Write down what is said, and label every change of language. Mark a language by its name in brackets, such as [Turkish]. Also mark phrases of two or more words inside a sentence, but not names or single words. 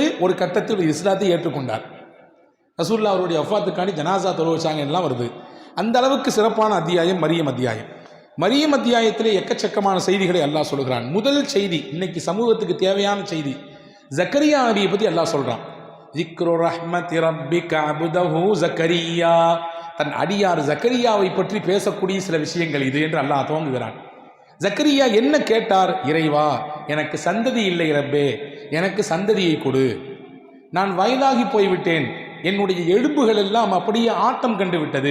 [Tamil] ஒரு கட்டத்தில் இஸ்லாத்தை ஏற்றுக்கொண்டார். ரசூலுல்லாஹ் அவருடைய வஃபாத்துக்காண்டி ஜனாசா தொழ வச்சாங்க எல்லாம் வருது. அந்த அளவுக்கு சிறப்பான அத்தியாயம் மரியம் அத்தியாயம். மரியம் அத்தியாயத்திலே எக்கச்சக்கமான செய்திகளை அல்லாஹ் சொல்கிறான். முதல் செய்தி, இன்னைக்கு சமூகத்துக்கு தேவையான செய்தி, ஜக்கரியா நபியை பற்றி அல்லாஹ் சொல்றான். [Arabic] ذِكْرُ رَحْمَةِ رَبِّكَ عَبْدَهُ زَكَرِيَّا. [Tamil] தன் அடியார் ஜக்கரியாவை பற்றி பேசக்கூடிய சில விஷயங்கள் இது என்று அல்லாஹ் துவங்குகிறான். ஜக்கரியா என்ன கேட்டார்? இறைவா, எனக்கு சந்ததி இல்லை ரப்பே, எனக்கு சந்ததியை கொடு. நான் வயதாகி போய்விட்டேன், என்னுடைய எலும்புகள் எல்லாம் அப்படியே ஆட்டம் கண்டு விட்டது.